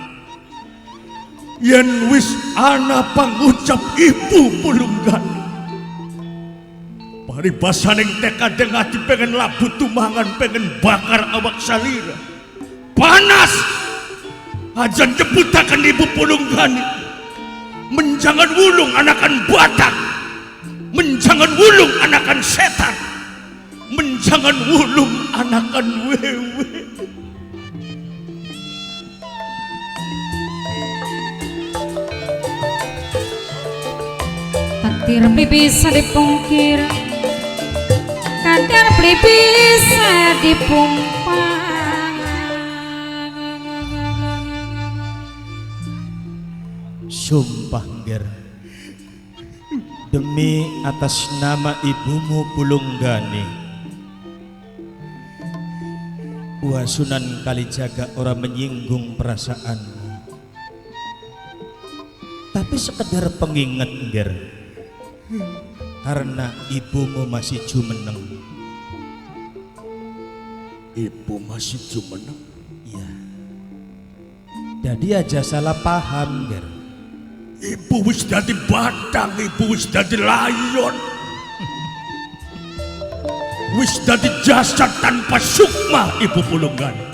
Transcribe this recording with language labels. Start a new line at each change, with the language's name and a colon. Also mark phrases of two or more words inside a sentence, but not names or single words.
Javanese: Yen wis ana pangucap ibu pulunggan. Paribasaning tekadeng ati pengen labu tumangan, pengen bakar awak salira. Panas aja jebutakan ibu pulunggan, menjangan wulung anakan badak, menjangan wulung anakan setan, menjangan wulung anakan wewe. Takdir beli bisa dipungkir, kadar beli bisa dipumpas. Sumpah nger,
Indonesian: demi atas nama ibumu Pulunggani, Wasunan Kalijaga orang menyinggung perasaanmu, tapi sekedar pengingat nger, karena ibumu masih jumeneng. Ibu masih jumeneng. Iya, jadi aja salah paham nger.
Javanese: Ibu wis dadi batang, ibu wis dadi layon, wis dadi jasad tanpa sukma ibu Pulunggan.